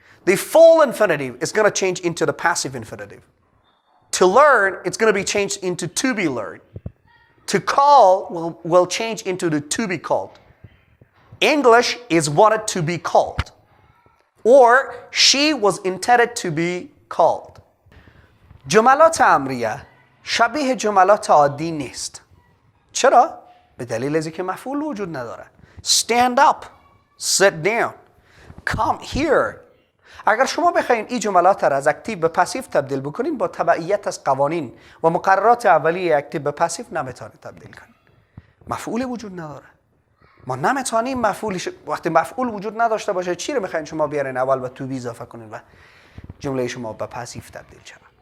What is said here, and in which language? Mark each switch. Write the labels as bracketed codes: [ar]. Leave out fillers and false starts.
[en] The full infinitive is going to change into the passive infinitive. To learn, it's going to be changed into to be learned. To call will change into the to be called. English is wanted to be called. Or she was intended to be called. [fa] جملات امریه شبیه جملات عادی نیست. چرا؟ به دلیل از اینکه مفعول وجود نداره. [en] Stand up, sit down, come here. [fa] اگر شما بخواید این جملات را از اکتیو به پسیو تبدیل بکنین با تبعیت از قوانین و مقررات اولیه اکتیو به پسیو نمیتونید تبدیل کنید. مفعول وجود نداره. ما نمیتونیم وقتی مفعول وجود نداشته باشه چی رو میخواین شما بیارین اول و تو بی اضافه کنین و جمله شما به پسیو تبدیل شه.